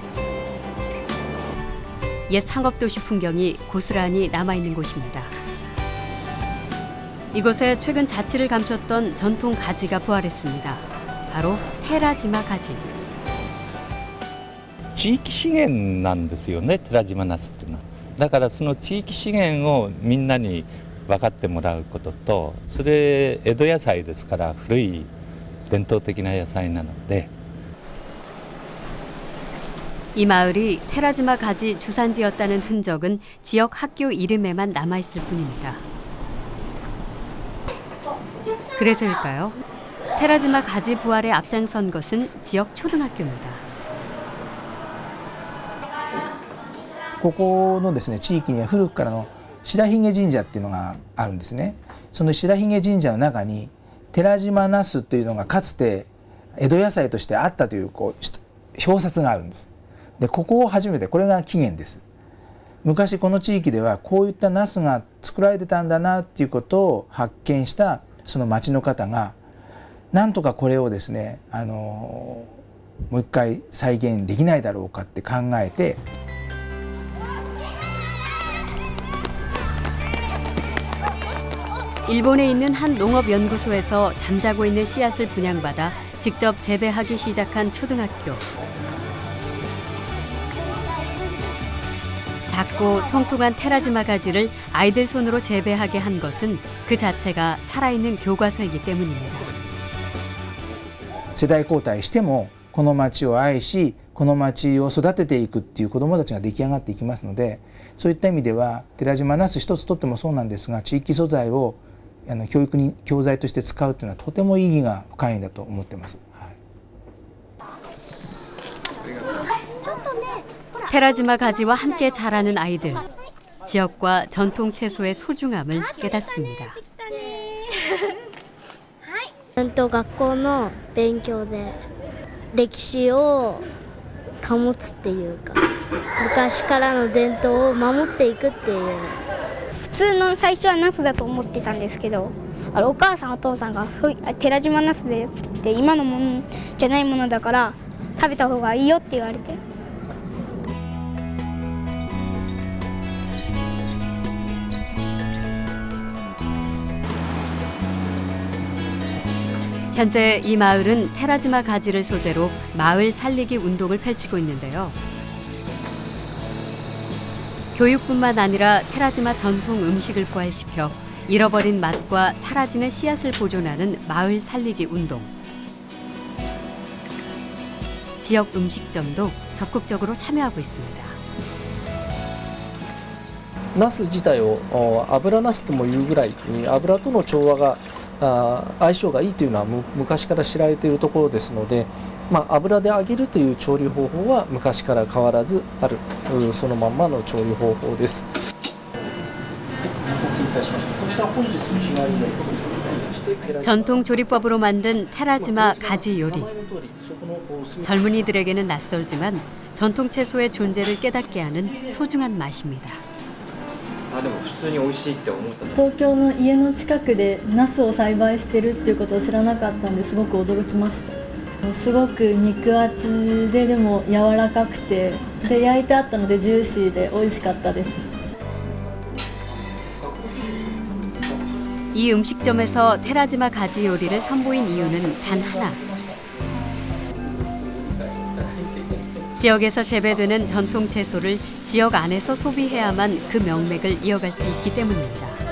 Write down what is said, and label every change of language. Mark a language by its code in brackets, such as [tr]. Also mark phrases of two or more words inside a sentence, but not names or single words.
[ko] 옛 상업도시 풍경이 고스란히 남아있는 곳입니다. 이곳에 최근 자취를 감췄던 전통 가지가 부활했습니다. 바로 테라지마 가지. [ja] 地域資源なんですよね、寺島ナスっていうのは。だからその地域資源をみんなに分かってもらうことと、それ江戸野菜ですから古い伝統的な野菜なので。 [ko] 이 마을이 테라지마 가지 주산지였다는 흔적은 지역 학교 이름에만 남아있을 뿐입니다. 그래서일까요? 테라지마 가지 부활에 앞장선 것은 지역 초등학교입니다. [ja] ここのですね、地域には古くからの白髭神社っていうのがあるんですね。その白髭神社の中に寺島ナスというのがかつて江戸野菜としてあったという表札があるんです。でここを初めて、これが起源です。昔この地域ではこういったナスが作られてたんだなっていうことを発見したその町の方がなんとかこれをですね、もう一回再現できないだろうかって考えて [ko] 일본에 있는 한 농업연구소에서 잠자고 있는 씨앗을 분양받아 직접 재배하기 시작한 초등학교. 작고 통통한 테라지마 가지를 아이들 손으로 재배하게 한 것은 그 자체가 살아있는 교과서이기 때문입니다. [ja] 世代交代してもこの町を愛しこの町を育てていくっていう子どもたちが出来上がっていきますので、そういった意味では寺島ナス一つとってもそうなんですが、地域素材を教育に教材として使うというのはとても意義が深いんだと思っています。 [ko] 테라지마 가지와 함께 자라는 아이들. 지역과 전통 채소의 소중함을 깨닫습니다. [ja] 学校の勉強で歴史を保つっていうか、昔からの伝統を守っていくっていう。普通の最初はナスだと思ってたんですけど、お母さんお父さんがそう寺島ナスでって言って、今のものじゃないものだから食べた方がいいよって言われて。 [ko] 현재 이 마을은 테라지마 가지를 소재로 마을 살리기 운동을 펼치고 있는데요. 교육뿐만 아니라 테라지마 전통 음식을 부활시켜 잃어버린 맛과 사라지는 씨앗을 보존하는 마을 살리기 운동. 지역 음식점도 적극적으로 참여하고 있습니다. [ja] ナス自体を油ナスともいうぐらい油との調和が相性がいいというのは昔から知られているところですので、油で揚げるという調理方法は昔から変わらずあるそのまんまの調理方法です。お待たせいたしました。こちら本日日帰りのお届けになりました。 [ko] 전통 조리법으로 만든 테라지마 가지 요리. 젊은이들에게는 낯설지만 전통 채소의 존재를 깨닫게 하는 소중한 맛입니다. [ja] でも普通に美味しいって思った。東京の家の近くでナスを栽培してるっていうことを知らなかったんですごく驚きました。すごく肉厚ででも柔らかくてで焼いてあったのでジューシーで美味しかったです。 [ko] 이 음식점에서 테라지마 가지 요리를 선보인 이유는 단 하나. 지역에서 재배되는 전통 채소를 지역 안에서 소비해야만 그 명맥을 이어갈 수 있기 때문입니다.